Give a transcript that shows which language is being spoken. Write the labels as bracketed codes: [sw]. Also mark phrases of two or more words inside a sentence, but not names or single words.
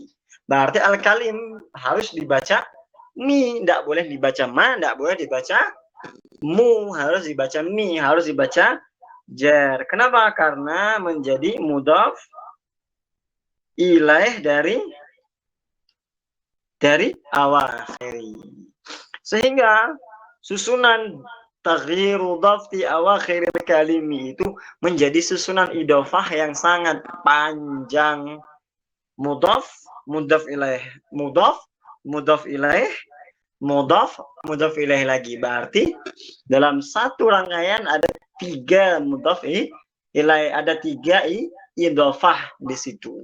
[id] Berarti al-kalim harus dibaca mi, tidak boleh dibaca ma, tidak boleh dibaca mu, harus dibaca mi, harus dibaca jer. Kenapa? Karena menjadi [ar] مضاف إليه [id] dari awakhiri. Sehingga susunan [ar] تغيير ضبط أواخر الكلم [id] itu menjadi susunan idhofah yang sangat panjang. [ar] مضاف، مضاف إليه، مضاف، مضاف إليه، مضاف، مضاف إليه lagi. [id] Berarti dalam satu rangkaian ada 3 [ar] مضاف إليه, [id] ada 3 idhofah di situ.